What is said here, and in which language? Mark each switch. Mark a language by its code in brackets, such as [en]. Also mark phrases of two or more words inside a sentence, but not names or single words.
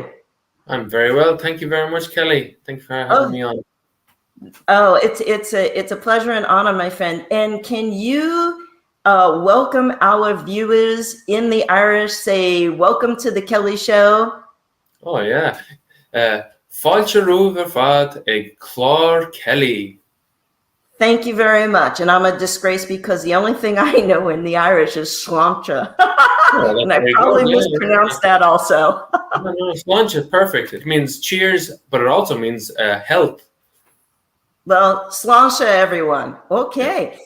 [en] I'm very well. Thank you very much, Kelley. Thanks for having me on. Oh, it's a pleasure and honor, my friend. And can you welcome our viewers in the Irish? Say, welcome to The Kelley Show. Oh, yeah. [ga] Fáilte rúbhar fad ag clár Kelley. [en] Thank you very much. And I'm a disgrace because the only thing I know in the Irish is sláinte. Oh, and I probably mispronounced that also. No, sláinte, perfect. It means cheers, but it also means help. Well, sláinte, everyone. Okay.